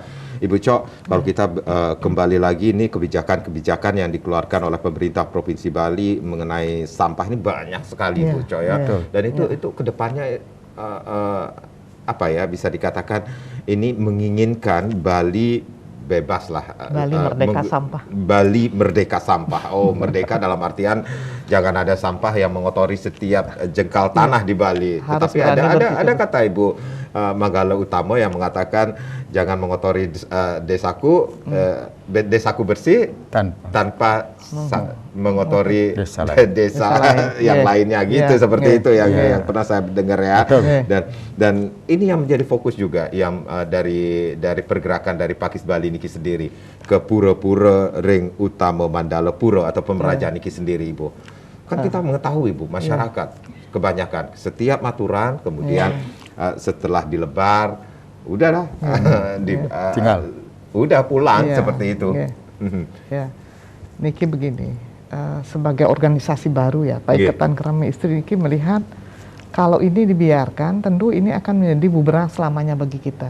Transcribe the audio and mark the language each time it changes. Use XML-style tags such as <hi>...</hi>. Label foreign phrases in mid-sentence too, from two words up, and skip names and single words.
<id>Ibu Cok, kalau kita kembali lagi ini kebijakan-kebijakan yang dikeluarkan oleh pemerintah Provinsi Bali mengenai sampah ini banyak sekali, Bu Cok, ya. Dan itu kedepannya bisa dikatakan ini menginginkan Bali bebas lah. Bali merdeka sampah. Bali merdeka sampah. Oh, merdeka dalam artian jangan ada sampah yang mengotori setiap jengkal tanah di Bali. Harus tetapi ada kata Ibu Manggala Utama yang mengatakan jangan mengotori desaku, desaku bersih tanpa mengotori desa yang lainnya gitu, seperti itu yang pernah saya dengar ya. Dan ini yang menjadi fokus juga yang dari pergerakan dari Pakis Bali niki sendiri ke pura-pura ring utama Mandala Pura atau pemerajaan niki sendiri, Ibu. Kan kita mengetahui, Bu, masyarakat kebanyakan setiap maturan kemudian setelah dilebar udahlah tinggal udah pulang seperti itu. Niki begini, sebagai organisasi baru ya, Pak Ikatan Kerama Istri Niki melihat Kalau ini dibiarkan, tentu ini akan menjadi bumerang selamanya bagi kita.</id>